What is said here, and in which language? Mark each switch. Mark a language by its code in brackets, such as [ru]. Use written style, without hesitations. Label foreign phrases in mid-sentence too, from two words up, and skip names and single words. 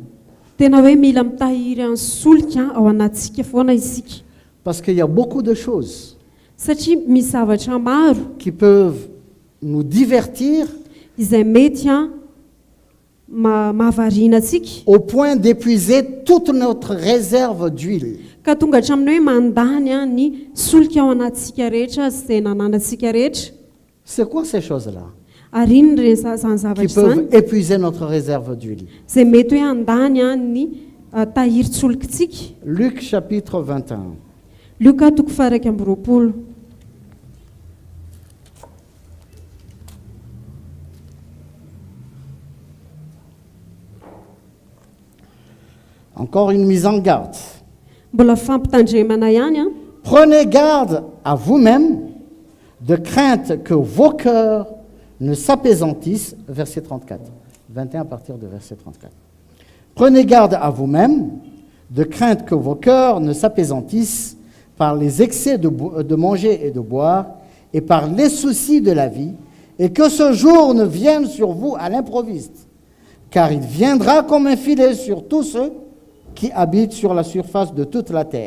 [mg] Tena hoe mila mitahiry ny solika ao anatsika foana isika, [fr] Parce qu'il y a beaucoup de choses [mg] satria misy zavatra maro [fr] qui peuvent nous divertir [mg] izay mety mahavariana antsika [fr] au point d'épuiser toute notre réserve d'huile. [mg] ka tonga hatramin'ny hoe mandany ny solika ao anatsika rehetra izay nananantsika rehetra. [fr] C'est quoi ces choses-là [mg] Ary iny reny zany [fr] qui [mg] zavatra [fr] peuvent [mg] zany [fr] épuiser notre réserve d'huile? [mg] izay mety hoe andany ny tahiry-tsolikatsika. [fr] Luc chapitre 21. [mg] Luka toko faha 20. [fr] Encore une mise en garde. [mg] Mbola fampitandremana ihany [fr] Prenez garde à vous-même de crainte que vos cœurs ne s'apaisantissent. Verset 34. 21 à partir de verset 34. Prenez garde à vous-même de crainte que vos cœurs ne s'apaisantissent par les excès de manger et de boire et par les soucis de la vie, et que ce jour ne vienne sur vous à l'improviste, car il viendra comme un filet sur tous ceux qui habitent sur la surface de toute la terre.